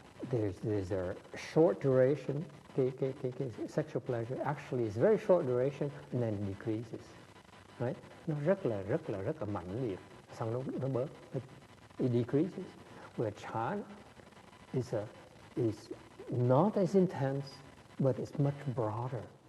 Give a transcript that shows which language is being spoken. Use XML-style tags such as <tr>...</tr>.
<en>There's a short duration. Cái sexual pleasure actually is very short duration and then it decreases, right?</en> <vi>Nó rất là mãnh liệt, xong nó bớt.</vi> <en>It decreases. Where chan is not as intense, but it's much broader.</en>